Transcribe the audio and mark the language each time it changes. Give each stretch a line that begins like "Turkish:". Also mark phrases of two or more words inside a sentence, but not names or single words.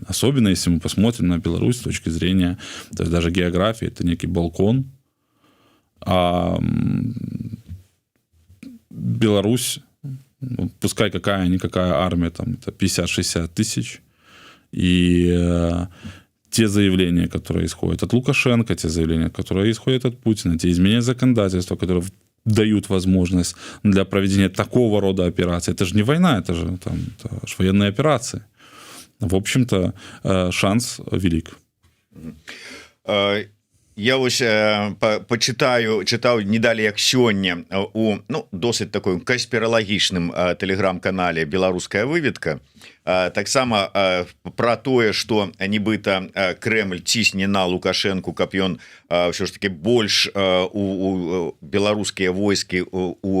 Russian: Особенно, если мы посмотрим на Беларусь с точки зрения, то есть даже географии, это некий балкон, а Беларусь, пускай какая-никакая армия, там, это 50-60 тысяч, и те заявления, которые исходят от Лукашенко, те заявления, которые исходят от Путина, те изменения законодательства, которые дают возможность для проведения такого рода операций. Это же не война, это же военные операции. В общем-то, шанс велик.
Belarusian: Я вось чытаў не далі як сёння у досыць такой канспіралагічным тэлеграм-канале «Беларуская выведка». Таксама пра тое, што нібыта Крэмль цісне на Лукашэнку, каб ён ўсё ж таки больш у беларускія войскі у